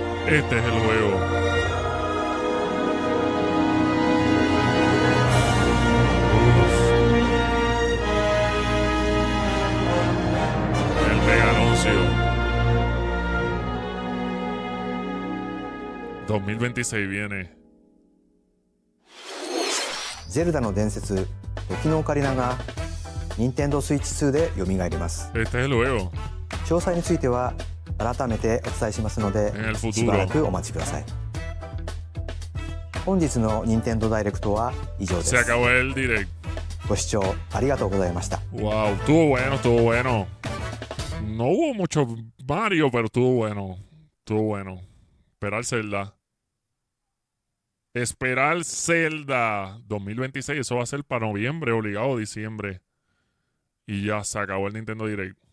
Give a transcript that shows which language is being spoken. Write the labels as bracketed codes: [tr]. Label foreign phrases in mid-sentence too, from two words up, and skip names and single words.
[es] Este es el juego. El mega anuncio. 2026 viene. [ja] ゼルダの伝説時のオカリナが任天堂スイッチ2で蘇ります。 [es] Este es el juego. [ja] 詳細については改めてお伝えしますので [es] En el futuro. [ja] しばらくお待ちください。本日の任天堂ダイレクトは以上です。 [es] Se acabó el direct. [ja] ご視聴ありがとうございました。 [es] Wow, estuvo bueno, estuvo bueno. No hubo mucho Mario, pero estuvo bueno. Estuvo bueno. Esperar Zelda. Esperar Zelda 2026. Eso va a ser para noviembre, obligado, diciembre. Y ya se acabó el Nintendo Direct.